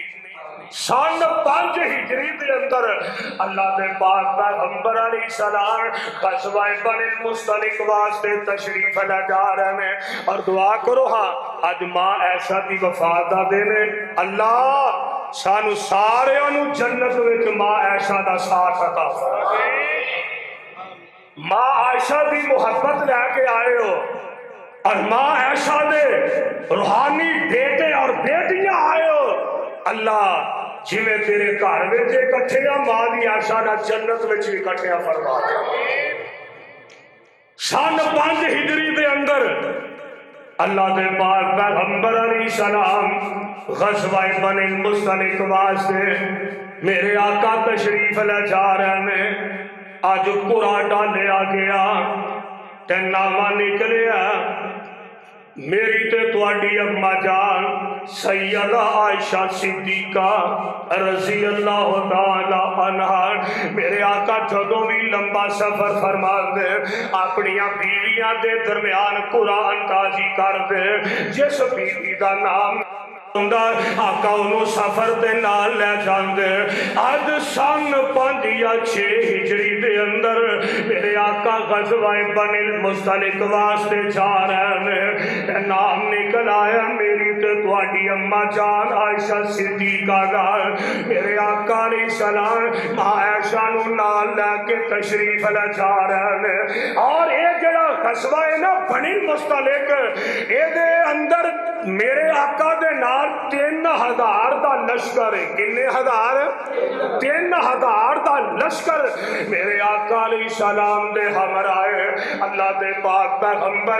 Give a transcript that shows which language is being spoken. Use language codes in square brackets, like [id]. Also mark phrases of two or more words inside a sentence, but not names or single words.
[pa] سن 5 ہجری دے اندر اللہ دے پاک پیغمبر [ar] علیہ السلام [pa] غزوہ بنی المصطلق واسطے [ur] تشریف لے جا رہے ہیں، [pa] اور دعا کرو ہاں اج ماں عائشہ دی وفات دا دن ہے، اللہ سانو سارے انو جنت وچ ماں عائشہ دا ساتھ عطا فرمائے۔ ماں عائشہ دی محبت لے کے آئے ہو، اور ماں عائشہ دے روحانی بیٹے اور بیٹیاں آئے ہو، اللہ جی میں تیرے گھر وچ اکٹھے ہاں، ماں دی عائشہ نہ جنت وچ اکٹھے فرما دے۔ سن 5 ہجری دے اندر اللہ دے پاک پیغمبر [ar] علیہ السلام [pa] غزوہ بنی المصطلق واسطے میرے آقا [ur] تشریف لے جا رہے ہیں۔ [pa] آج قرآن ڈالیا گیا تے نامہ نکلیا، میری تے تواڈی اما جان سیدہ عائشہ صدیقہ [ar] رضی اللہ تعالی عنہا، [pa] میرے آقا جدوں بھی لمبا سفر فرما دے اپنی بیویاں دے درمیان قرآن تازی کر دے، جس بیوی دا نام آقا انہوں سفر دے نال لے جاندے اج سن 5 یا 6 ہجری دے اندر میرے آقا غزوہ بنی المصطلق واسطے [ur] جا رہے ہیں [pa] نام نکل آیا میری تے تواڈی اما جان عائشہ صدیقہ دا میرے آقا [ar] علیہ السلام [pa] ماں عائشہ نو نال لے کے [ur] تشریف لے جا رہے ہیں [pa] اور اے جڑا غزوہ ہے نا بنی المصطلق اے دے اندر میرے آقا دے نال 3000 دا لشکر ہے کنے ہزار 3000 دا لشکر میرے آقا [ar] علیہ السلام [pa] دے ہمراہ اللہ دے پاک پیغمبر